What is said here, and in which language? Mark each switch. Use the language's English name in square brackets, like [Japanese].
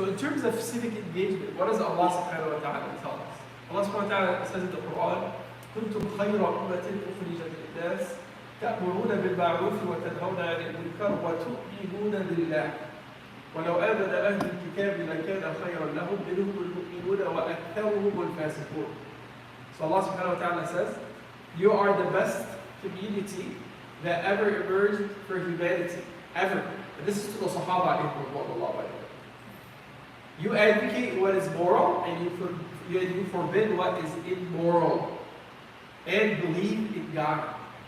[English] So in terms of civic engagement, what does Allah subhanahu wa ta'ala tell us? Allah subhanahu wa ta'ala says in the Quran, [Arabic] كنتم خير أمة أخرجت للناس تأمرون بالمعروف وتنهون عن المنكر وتؤمنون بالله ولو آمن أهل الكتاب لكان خيرا لهم منهم المؤمنون وأكثرهم الفاسقون. [English] So Allah subhanahu wa ta'ala says, you are the best community that ever emerged for humanity, ever. And this is to the Sahaba in Allah, by the way. You advocate what is moral and you forbid what is immoral and believe in God.